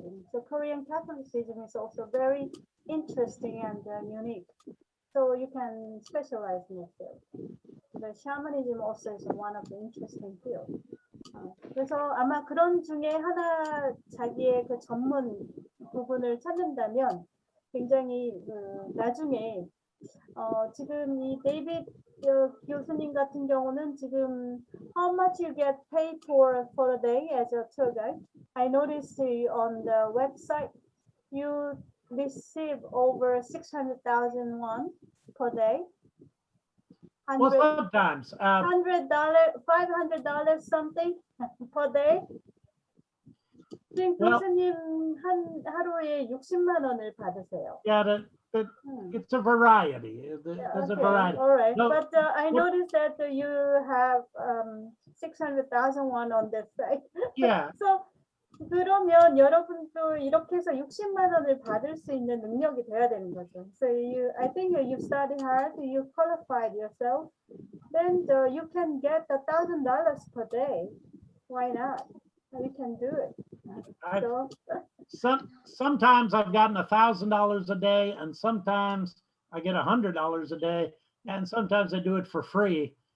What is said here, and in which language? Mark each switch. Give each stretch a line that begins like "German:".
English: So Korean Catholicism is also very interesting and unique. So you can specialize in that field. The shamanism also is one of the interesting fields.
Korean: 그래서 아마 그런 중에 하나 자기의 그 전문 부분을 찾는다면 굉장히 나중에 지금 이 데이빗 교수님 같은 경우는 지금
English: how much you get paid for a day as a tour guide? I noticed on the website you receive over 600,000 won per day. Well, sometimes $100, $500 something per day.
Korean: 지금 교수님 한 하루에 60만 원을 받으세요.
English: Yeah, it's a variety. There's a Okay, variety. all right. No, But I what- noticed that you have 600,000 won on that site. Yeah,
Korean: So 그러면 여러분도 이렇게 해서 60만 원을 받을 수 있는 능력이 돼야 되는 거죠.
English: So I think you study hard, you qualified yourself, then you can get $1,000 per day. Why not? You can do it. So, sometimes I've gotten $1,000 a day, and sometimes I get $100 a day, and sometimes I do it for free.